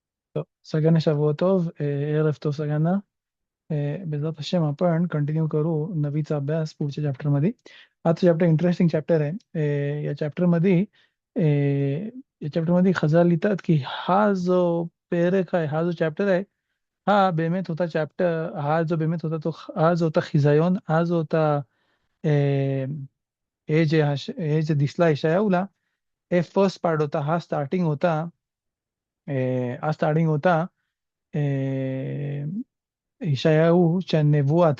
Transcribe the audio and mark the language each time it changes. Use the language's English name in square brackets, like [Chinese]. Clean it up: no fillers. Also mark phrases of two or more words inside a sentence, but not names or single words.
[Hebrew] טוב, सगळ्यांना שבוע टוב, ערב टוב सगळ्यांना. בעזרת השם [Marathi] आपण कंटिन्यू करू नवीचा अभ्यास पुढच्या चॅप्टरमध्ये. आजचं चॅप्टर [English] interesting chapter [Marathi] आहे. या चॅप्टरमध्ये खजाल लिहितात की हा जो पेरेक आहे, हा जो चॅप्टर आहे, हा बेमेत होता चॅप्टर, हा जो बेमेत होता तो हा जो होता खिजायोन, हा जो होता אה, हे जे दिसला यशायाहूला, हे [English] first part [Marathi] होता, हा स्टार्टिंग होता אה, यशायाहूच्या नेबुवाचा.